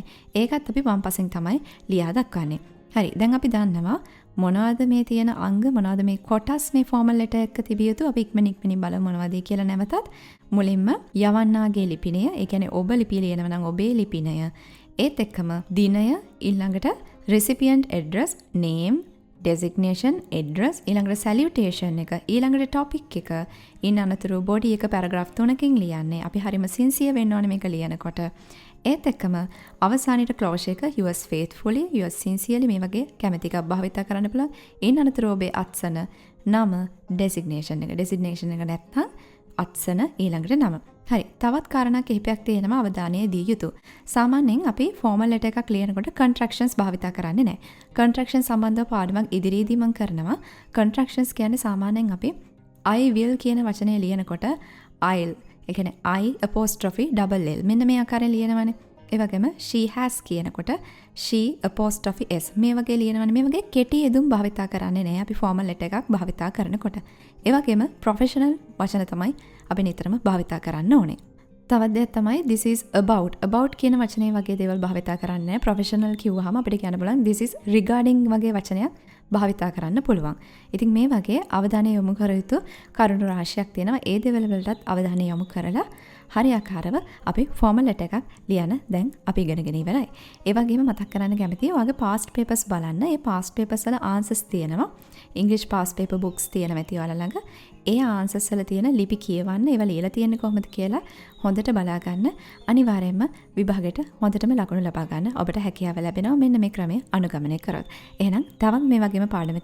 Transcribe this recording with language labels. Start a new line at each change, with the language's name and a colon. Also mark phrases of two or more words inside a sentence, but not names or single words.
Sinhala: ඒකත් අපි වම් පසෙන් තමයි ලියා දක්වන්නේ. හරි දැන් අපි දන්නවා මොනවද මේ තියෙන අංග මොනවද මේ කොටස් මේ
English: formal letter
Sinhala: එක තිබිය යුතු. අපි ඉක්මනින් බලමු මොනවද කියලා. නැවතත් මුලින්ම යවන්නාගේ ලිපිනය, ඒ කියන්නේ ඔබ ලිපිය ලියනවා නම් ඔබේ ලිපිනය, ඒත් එක්කම දිනය, ඊළඟට
English: recipient address, name, designation, address,
Sinhala: ඊළඟට salutation එක, ඊළඟට topic එක, ඉන් අනතුරු body එක paragraph 3කින් ලියන්නේ. අපි හරිම sincere වෙන්න ඕනේ මේක ලියනකොට. ඒත් එක්කම අවසානයේ ක්ලෝෂර් එක
English: yours faithfully, yours sincerely
Sinhala: මේ වගේ කැමැති එකක් භාවිත කරන්න පුළුවන්. ඉන් අනතුරු ඔබේ අත්සන, නම, designation එක. designation එක නැත්නම් අත්සන ඊළඟට නම. හරි. තවත් කාරණා කිහිපයක් තියෙනවා අවධානය දී යුතු. සාමාන්‍යයෙන් අපි
English: formal letter
Sinhala: එකක් ලියනකොට contractions භාවිත කරන්නේ නැහැ. contraction සම්බන්ධව පාඩමක් ඉදිරියේදී මම කරනවා. contractions කියන්නේ සාමාන්‍යයෙන් අපි
English: I will
Sinhala: කියන වචනේ ලියනකොට I'll ඒ කියන්නේ
English: I apostrophe double L
Sinhala: මෙන්න මේ ආකාරයෙන් ලියනවනේ. ඒ වගේම
English: she has
Sinhala: කියනකොට
English: she apostrophe s
Sinhala: මේ වගේ ලියනවනේ. මේ වගේ කෙටි යෙදුම් භාවිතා කරන්නේ නැහැ අපි
English: formal letter
Sinhala: එකක් භාවිතා කරනකොට. ඒ වගේම ප්‍රොෆෙෂනල් වචන තමයි අපි නිතරම භාවිතා කරන්න ඕනේ. තවත් දෙයක් තමයි
English: this is about
Sinhala: කියන වචනේ වගේ දේවල් භාවිතා කරන්නේ නැහැ. ප්‍රොෆෙෂනල් කිව්වහම අපිට කියන්න බලන්න
English: this is regarding
Sinhala: වගේ වචනයක් භාවිතා කරන්න පුළුවන්. ඉතින් මේ වගේ අවධානය යොමු කර යුතු කරුණු රාශියක් තියෙනවා. ඒ දේවල් වලටත් අවධානය යොමු කරලා හරියාකාරව අපි
English: formal letter
Sinhala: එකක් ලියන දැන් අපි ඉගෙනගෙන ඉවරයි. ඒ වගේම මතක් කරන්න කැමතියි ඔයගේ
English: past papers
Sinhala: බලන්න. ඒ
English: past papers
Sinhala: වල answers තියෙනවා.
English: English past paper books
Sinhala: තියෙනවා ඇති ඔයාලා ළඟ. ඒ answers වල තියෙන ලිපි කියවන්න, ඒවා ලියලා තියෙන්නේ කොහොමද කියලා හොඳට බලා ගන්න. අනිවාර්යයෙන්ම විභාගෙට හොඳටම ලකුණු ලබා ගන්න ඔබට හැකියාව ලැබෙනවා මෙන්න මේ ක්‍රමය අනුගමනය කරොත්. එහෙනම් තවත් මේ වගේම පාඩමක